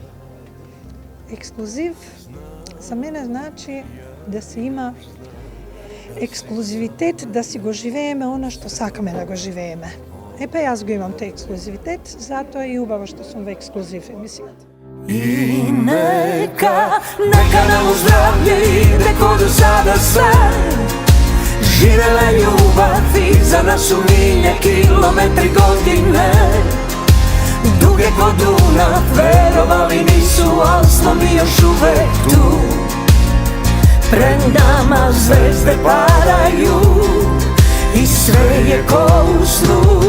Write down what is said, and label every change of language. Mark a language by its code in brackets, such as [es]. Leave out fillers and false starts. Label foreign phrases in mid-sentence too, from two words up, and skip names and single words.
[mk] Ексклузив за мене значи да се има ексклузивитет, да си го живееме она што сакаме да го живееме. Епа јас го имам тој ексклузивитет, затоа е и убаво што сум во ексклузив емисијата. [sr] И нека нам оздравлje ide ko do sada sve. Živela ljubav i za nas su milje, kilometri godine. Duge ko Dunav, verovali nisu, al smo mi još uvek tu. Pred nama zvezde padaju i sve je ko u snu.